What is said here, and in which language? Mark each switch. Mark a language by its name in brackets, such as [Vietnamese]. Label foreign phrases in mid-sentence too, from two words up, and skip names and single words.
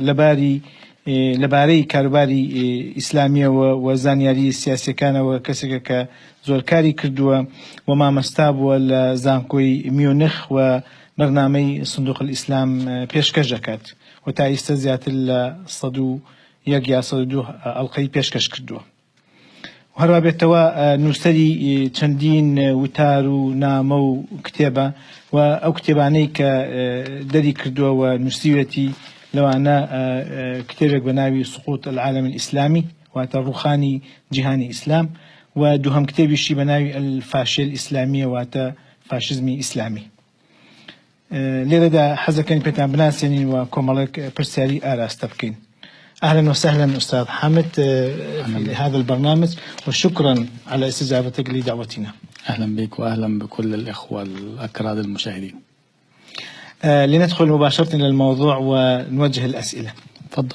[Central Kurdish] لەبارەی کاروباری ئیسلامیەوە و زانیاری سیاسیەکانەوە کەسێکە کە زۆر کاری کردووە و مامەستا بووە لە زانکۆی میونخ و بەرنامەی سندوق الئیسلام پێشکەش دەکات و تا ئێستا زیاتر لە 101 یا 102 ئەڵقەی پێشکەش کردووە. هەروە بێتەوە نووسەری چەندین وتار و نامە و کتێبە و ئەو کتێبانەی کە دەری کردووە و نووسیوێتی لەوانە کتێبێک بە ناوی سقوط العالم الئیسلامی واتە ڕوخانی جیهانی ئیسلام و دووهەم کتێبیشی بە ناوی الفاشیە الئیسلامیە واتە فاشیزمی ئیسلامی. لێرەدا حەزەکەین پێتان بناسێنین و کۆمەڵێک پرسیاری ئاراستە بکەین. [Arabic] أهلا وسهلا أستاذ حامد في هذا البرنامج وشكرا على استجابتك لدعوتنا. أهلا بك وأهلا بكل الإخوة الأكراد المشاهدين. لندخل مباشرة إلى الموضوع ونوجه الأسئلة. تفضل.